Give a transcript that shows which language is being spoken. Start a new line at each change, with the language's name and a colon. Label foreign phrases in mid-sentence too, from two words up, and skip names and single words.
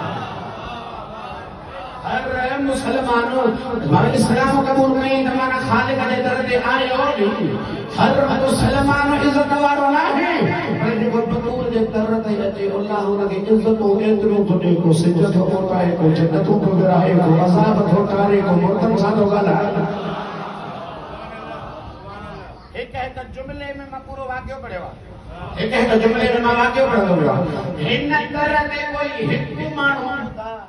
Sindhi: हर मुसलमान इस्लाम कबूल कई त माना ख़ालिक जे दर ते आयो। हर मुसलमान इज्जत वारो न आहे, पर जेको बतूल जे दर ते अचे अल्लाह हुनखे इज्जतूं एतिरियूं थो ॾे, को सिज थो मोटाए, को जन्नतूं थो विराहे, को अज़ाब थो टारे, को मुर्दनि सां थो ॻाल्हाए। एक जुमले में मैं पूरो वाक्य पढ़ियो आहे। एक जुमले में मैं वाक्य पढ़ंदो वियो। हिन तरह ते कोई हिकु माण्हू